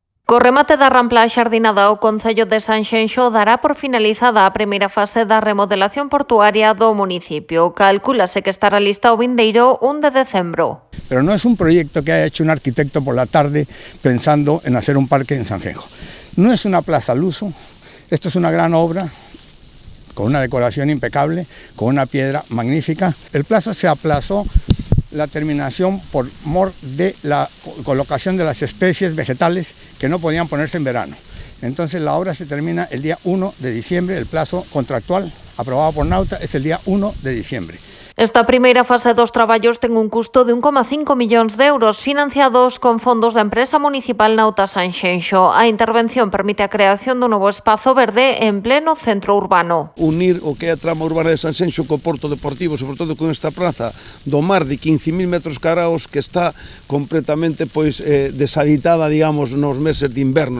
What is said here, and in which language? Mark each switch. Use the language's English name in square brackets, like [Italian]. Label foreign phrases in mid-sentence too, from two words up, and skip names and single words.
[Galician] Co remate da rampla axardinada, o Concello de Sanxenxo dará por finalizada a primeira fase da remodelación portuaria do municipio. Calcúlase que estará lista o vindeiro 1 de decembro. [Spanish] Pero no es un proyecto que haya hecho un arquitecto por la tarde pensando en hacer un parque en Sanxenxo. No es una plaza al uso, esto es una gran obra con una decoración impecable, con una piedra magnífica. El plazo se aplazó la terminación por mor de la colocación de las especies vegetales que no podían ponerse en verano. Entonces la obra se termina el día 1 de diciembre, el plazo contractual aprobado por Nauta es el día 1 de diciembre. [Galician] Esta primeira fase dos traballos ten un custo de 1,5 millóns de euros financiados con fondos da empresa municipal Nauta Sanxenxo. A intervención permite a creación dun novo espazo verde en pleno centro urbano. Unir o que é a trama urbana de Sanxenxo co Porto Deportivo, sobre todo con esta praza do mar de 15.000 metros cuadrados que está completamente deshabitada, digamos, nos meses de inverno.